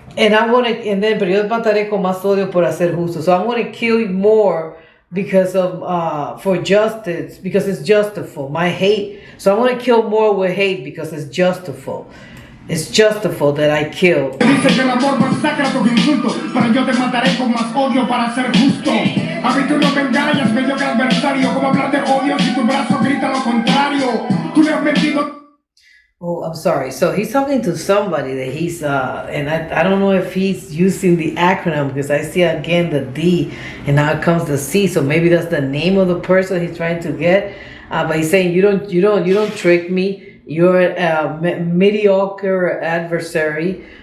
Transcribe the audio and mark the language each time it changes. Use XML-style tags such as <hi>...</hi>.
<es>Pero yo mataré con más odio por hacer justo.</es> <en>So I'm going to kill you more because of, for justice, because it's justifiable. My hate. So I'm going to kill more with hate because it's justifiable. It's justifiable that I kill.</en> <es>Dice que el amor masacra tus insultos, pero yo te mataré con más odio para ser justo. A mí tú no me engañas, mediocre adversario. ¿Cómo hablar de odio si tu brazo grita lo contrario? Tú le has mentido.</es> <en>Oh, I'm sorry. So he's talking to somebody that he's, and I don't know if he's using the acronym because I see again the D and now it comes the C. So maybe that's the name of the person he's trying to get. But he's saying you don't trick me. You're a mediocre adversary.</en>